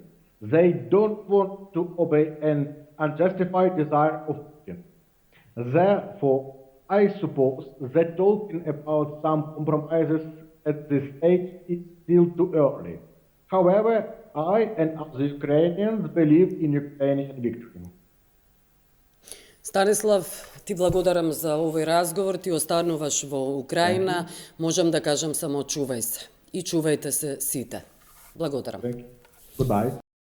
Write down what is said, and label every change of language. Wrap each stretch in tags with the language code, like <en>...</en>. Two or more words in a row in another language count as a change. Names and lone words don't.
<en>They don't want to obey an unjustified desire of Putin. Therefore, I suppose that talking about some compromises at this stage is still too early. However, I and other Ukrainians believe in Ukrainian victory.</en> <mk>Станислав, ти благодарам за овој разговор, ти остануваш во Украина, можам да кажам само чувај се и чувајте се сите. Благодарам. Goodbye.</mk>